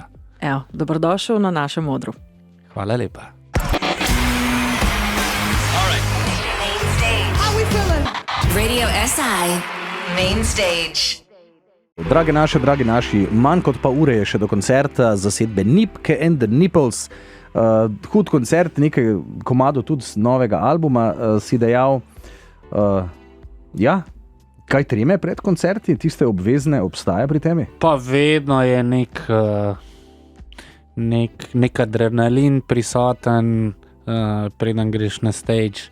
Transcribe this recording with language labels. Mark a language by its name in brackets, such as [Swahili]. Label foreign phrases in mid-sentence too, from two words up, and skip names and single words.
[Slovenian] Evo, dobrodošel na našem odru. Hvala lepa. Radio SI Main Stage. Dragi naši, manj kot pa ure je še do koncerta zasedbe Nipke and the Nipples. Hud koncert, nekaj komadov tudi z novega albuma, si dejal. Kaj treme pred koncerti, tiste obvezne, obstaja pri temi? Pa vedno je nek adrenalin prisoten, preden greš na stage.